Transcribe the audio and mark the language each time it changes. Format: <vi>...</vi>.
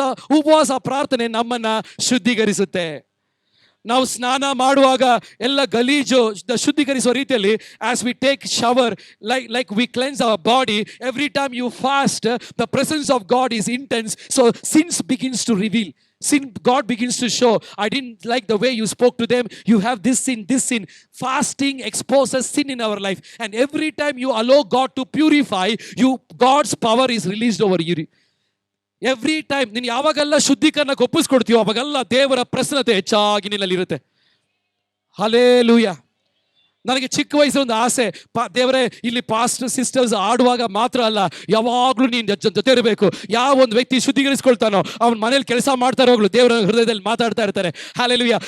<kn>ಉಪವಾಸ ಪ್ರಾರ್ಥನೆ ನಮ್ಮನ್ನ ಶುದ್ಧೀಕರಿಸುತ್ತೆ. ನಾವು ಸ್ನಾನ ಮಾಡುವಾಗ ಎಲ್ಲ ಗಲೀಜು ಶುದ್ಧೀಕರಿಸುವ ರೀತಿಯಲ್ಲಿ</kn> <en>As we take shower like we cleanse our body, every time you fast the presence of God is intense. So sins begins to reveal. Sin, God begins to show, I didn't like the way you spoke to them, you have this sin. Fasting exposes sin in our life, and every time you allow God to purify you, God's power is released over you. Every time</en> <kn>ನೀನು ಯಾವಾಗೆಲ್ಲ ಶುದ್ಧೀಕರಣಕ್ಕೆ ಒಪ್ಪಿಸ್ಕೊಡ್ತೀವೋ ಅವಾಗೆಲ್ಲ ದೇವರ ಪ್ರಸನ್ನತೆ ಹೆಚ್ಚಾಗಿ ನಿನ್ನಲ್ಲಿರುತ್ತೆ. Hallelujah. ನನಗೆ ಚಿಕ್ಕ ವಯಸ್ಸು ಒಂದು ಆಸೆ, ದೇವರೇ ಇಲ್ಲಿ ಪಾಸ್ಟರ್ ಸಿಸ್ಟರ್ಸ್ ಆಡುವಾಗ ಮಾತ್ರ ಅಲ್ಲ, ಯಾವಾಗಲೂ ನೀನು ಜೊತೆ ಇರಬೇಕು. ಯಾವ ಒಂದು ವ್ಯಕ್ತಿ ಶುದ್ಧೀಕರಿಸ್ಕೊಳ್ತಾನೋ ಅವನ ಮನೇಲಿ ಕೆಲಸ ಮಾಡ್ತಾ ಇರುವಾಗಲೂ ದೇವರ ಹೃದಯದಲ್ಲಿ ಮಾತಾಡ್ತಾ ಇರ್ತಾರೆ. ಹಲ್ಲೆಲೂಯಾ.</kn>